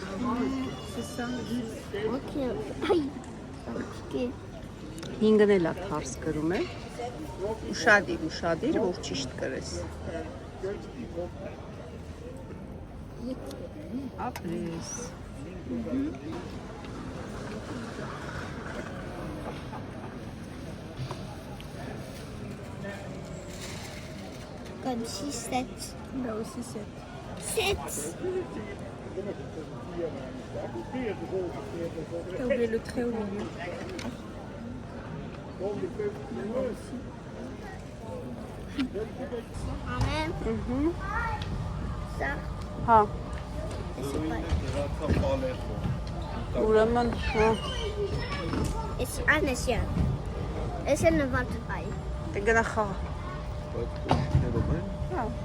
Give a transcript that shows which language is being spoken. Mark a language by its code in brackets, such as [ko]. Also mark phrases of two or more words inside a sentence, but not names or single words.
[fr] Ok. Aïe. Ok. [hy] 5-ն էլ է թարս գրում է։ Ուշադիր, որ ճիշտ գրես։ Ապրես։ [fr] Comme 6, 7. Là aussi 7. 7. T'as oublié le trait au milieu. Amen. Ça. [hy] Հա, [fr] Et c'est pas. [hy] ուրեմն, հա, [fr] Et c'est un essai. Et c'est le 25. [hy] դե գնա խաղա։ Հա։